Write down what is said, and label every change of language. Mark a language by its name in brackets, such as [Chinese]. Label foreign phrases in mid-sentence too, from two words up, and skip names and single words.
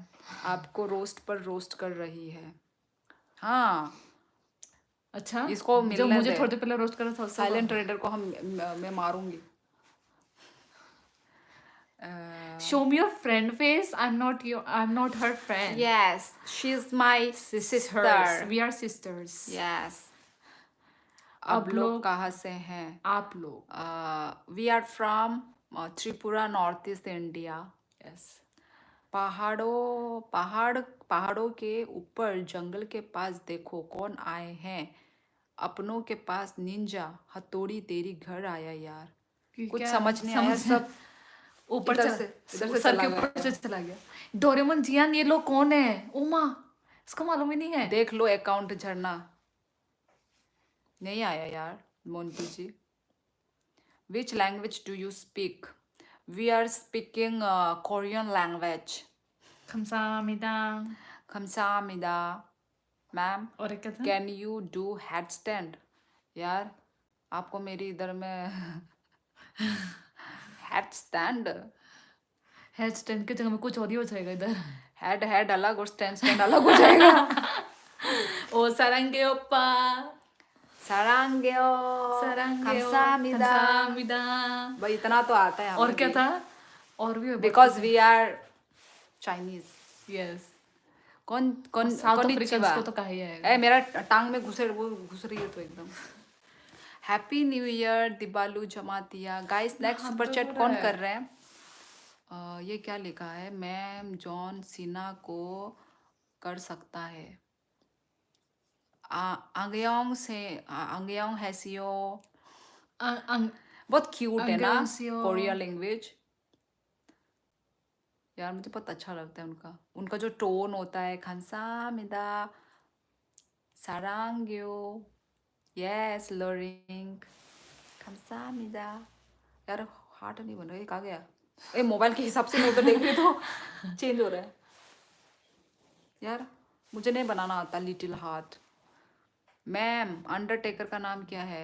[Hindi] आपको रोस्ट पर रोस्ट कर रही है। हाँ अच्छा, इसको जो मिलने मुझे दे। थोड़ी देर पहले रोस्ट करा था उसको [English] silent trader [Hindi] को मैं मारूंगी। [English] show me your friend face. I am not her friend. yes she is my sister. we are sisters. yes. [Hindi] अब अब लोग लोग, कहाँ से हैं? आप लोग। [English] we are from Tripura, North East India. yes. [Hindi] पहाड़ों के ऊपर जंगल के पास देखो कौन आए हैं। अपनों के पास निंजा हथौड़ी तेरी घर आया यार। कुछ क्या समझ नहीं आया, सब ऊपर इधर चला, से सर चला के गया। ऊपर से चला गया। डोरेमोन जियान, ये लोग कौन है? उमा, इसको मालूम ही नहीं है। देख लो अकाउंट झरना। नहीं आया यार। मोंटी जी, [English] which language do you speak? We are speaking Korean language. [Korean] 감사합니다. 감사합니다. [Hindi] मैम, और एक क्या था? [English] can you do headstand? [Hindi] यार, आपको मेरी इधर में हेडस्टैंड, [English] head stand [Hindi] के जगह में कुछ और ही हो जाएगा इधर. हेड अलग और स्टैंड अलग हो जाएगा. [Korean] ओ 사랑해 오빠. 사랑해요. 사랑해요. 감사합니다. 감사합니다. [Hindi] भाई इतना तो आता है और हमें क्या भी. था? और भी [English] Because we are Chinese. yes. [Hindi] कौन कौन साउथ कोनिचिवा. अफ्रीकन्स को तो कहा ही आएगा. ए मेरा टांग में घुस रही है तो एकदम. [English] happy new year [Hindi] दिबालू जमातिया. [English] guys next [Hindi] हम सुपर तो चैट हो कौन रहा है. कर रहे हैं? ये क्या लिखा है? मैम जॉन सीना को कर सकता है. [Korean] 안녕 세 안녕 하세요. [Hindi] बहुत क्यूट है ना अंग्योंसियो. [English] Korea language. [Hindi] यार मुझे बहुत अच्छा लगता है उनका जो टोन होता है. [Korean] 감사합니다. 사랑해요. [English] yes laring. [Korean] 감사합니다. [Hindi] यार हार्ट नहीं बन रहा. ये कहाँ गया? ए मोबाइल के हिसाब से मैं उधर देख रही तो चेंज हो रहा है. यार मुझे नहीं बनाना आता [English] little heart. [Hindi] मैम अंडरटेकर का नाम क्या है?